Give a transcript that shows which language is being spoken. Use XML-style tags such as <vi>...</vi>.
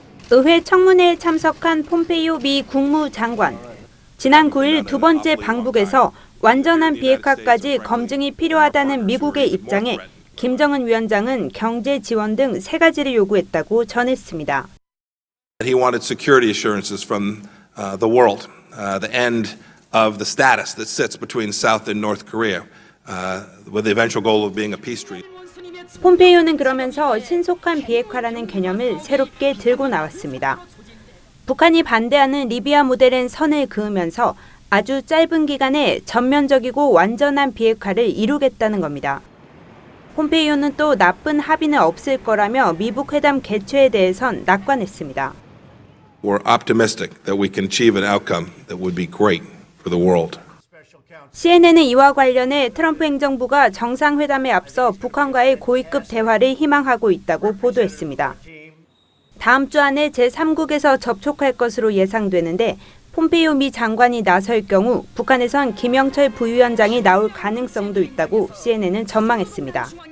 <ko>의회 청문회에 참석한 폼페이오 미 국무장관. 지난 9일 두 번째 방북에서 완전한 비핵화까지 검증이 필요하다는 미국의 입장에 김정은 위원장은 경제 지원 등 3가지를 요구했다고 전했습니다.</ko> <en>He wanted security assurances from the world, the end of the status that sits between South and North Korea, with the eventual goal of being a peace treaty.</en> <ko>폼페이오는 그러면서 신속한 비핵화라는 개념을 새롭게 들고 나왔습니다. 북한이 반대하는 리비아 모델엔 선을 그으면서 아주 짧은 기간에 전면적이고 완전한 비핵화를 이루겠다는 겁니다. 폼페이오는 또 나쁜 합의는 없을 거라며 미북 회담 개최에 대해선 낙관했습니다.</ko> <en>We're optimistic that we can achieve an outcome that would be great for the world.</en> <ko>CNN은 이와 관련해 트럼프 행정부가 정상회담에 앞서 북한과의 고위급 대화를 희망하고 있다고 보도했습니다. 다음 주 안에 제3국에서 접촉할 것으로 예상되는데 폼페이오 미 장관이 나설 경우 북한에선 김영철 부위원장이 나올 가능성도 있다고 CNN은 전망했습니다.</ko>